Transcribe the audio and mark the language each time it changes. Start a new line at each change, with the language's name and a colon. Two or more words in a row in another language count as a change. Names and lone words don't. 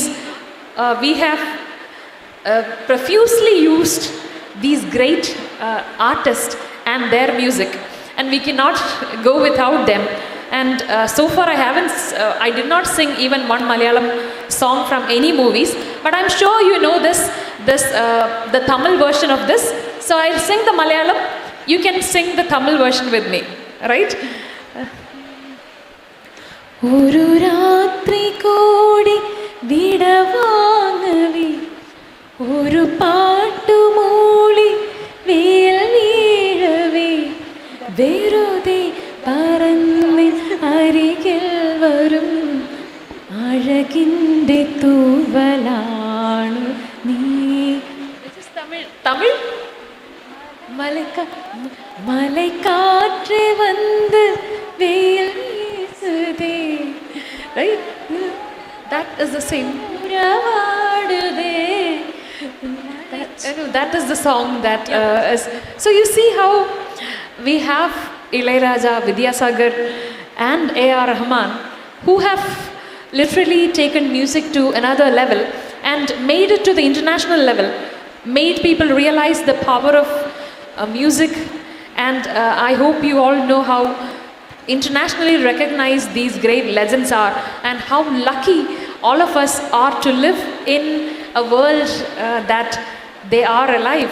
English: We have profusely used these great artists and their music, and we cannot go without them. And so far I did not sing even one Malayalam song from any movies, but I'm sure you know the Tamil version of this. So I'll sing the Malayalam, you can sing the Tamil version with me, right?
Malayalam: ഒരു രാത്രി കൂടി വിടവാങ്ങവേ ഒരു പാട്ടു മൂളി വെയിൽ വീഴവേ വെറുതെ പറന്നിന്ന് അരികിൽ വരും അഴകിന്റെ തൂവലാണു നീ.
English: This is Tamil.
Tamil: மலை காற்று வந்து வெயில் வீசுதே,
English: right? That is the same. That is the song that is. So you see how we have Ilayaraja, Vidyasagar and A.R. Rahman who have literally taken music to another level and made it to the international level, made people realize the power of music, and I hope you all know how internationally recognized these great legends are and how lucky all of us are to live in a world that they are alive.